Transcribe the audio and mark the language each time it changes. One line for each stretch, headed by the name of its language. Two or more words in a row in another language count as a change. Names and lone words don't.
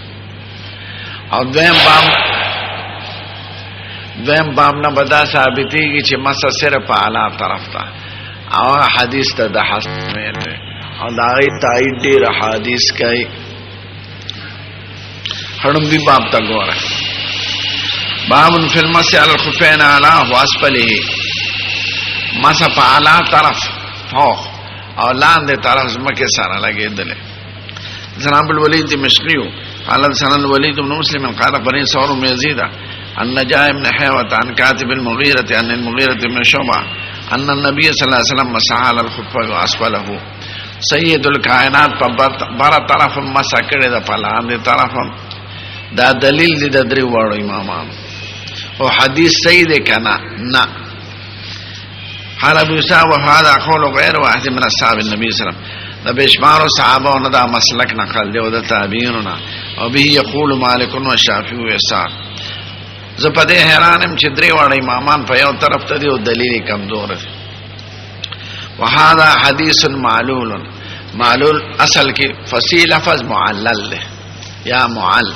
Pashto: او دویم باب نه به دا ثابتېږي چې مسح صرف په اعلی طرف ته، او حدیث ته د حسن ویل دی او د هغې تایید ډېر حدیث کوي. لومبي باب ته ګوره،
Arabic: باب فی المسح علی الخفین اعلی واسفله.
Pashto: مسح په اعلی طرف فوق او لاندې طرف ځمکې سره لګېدلې.
Arabic: جناب الولید دمشقي قال سنن الولید بن مسلم قال بني ثور بن يزيد عن نجاح بن حيوة عن كاتب المغيرة عن المغيرة بن شعبة ان النبي صلى الله عليه وسلم مسح على الخف واسفله.
Pashto: سید الکائنات په بر طرف مسح کړی ده، په لاندې طرف. دا دلیل دی د درې واړو امامانو. او حدیث صحیح دی کنه؟ نه.
Arabic: قال ابو يوسف وهذا قول غير واحد من اصحاب النبي صلى الله عليه وسلم.
Pashto: د بشمار صحابه نه دا مسلک نقل دی او د تابعین نه، او
Arabic: به یقول مالک و شافعی و اسحاق.
Pashto: زه په دې حیرانم چې درې واړه امامان په یو طرف ته دي او دلیل کمزور دی.
Arabic: وهذا حدیث معلول.
Pashto: معلول اصل کې فصیح لفظ معلل دی یا معل.